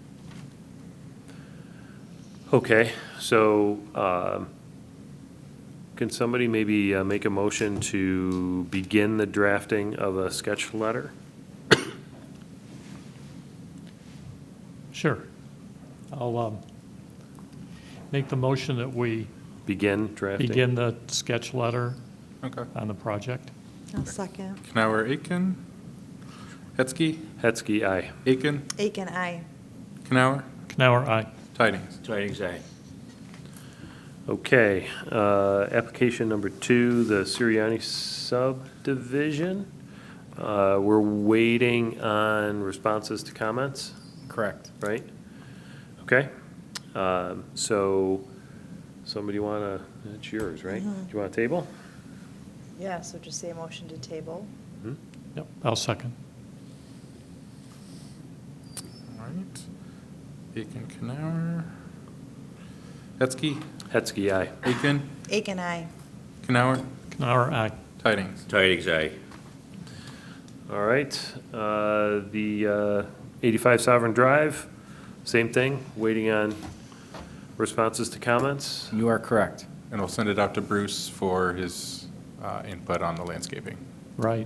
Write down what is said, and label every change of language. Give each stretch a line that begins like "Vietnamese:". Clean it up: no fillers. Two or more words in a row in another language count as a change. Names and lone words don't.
English: Okay, so can somebody maybe make a motion to begin the drafting of a sketch letter? Sure. I'll make the motion that we begin drafting. begin the sketch letter Okay. on the project. I'll second. Kanauer, Aken. Hetzke. Hetzke, aye. Aken. Aken, aye. Kanauer. Kanauer, aye. Tydings. Tydings, aye. Okay, application number 2, the Sirianni subdivision. We're waiting on responses to comments, Correct. right? Okay. So somebody want to, it's yours, right? Do you want a table? Yeah, so just say a motion to table. Yep, I'll second. All right. Aken, Kanauer. Hetzke, Hetzke, aye. Aken, Aken, aye. Kanauer, Kanauer, aye. Tydings. Tydings, aye. All right. The 85 Sovran Drive, same thing, waiting on responses to comments. You are correct. And we'll send it out to Bruce for his input on the landscaping. Right?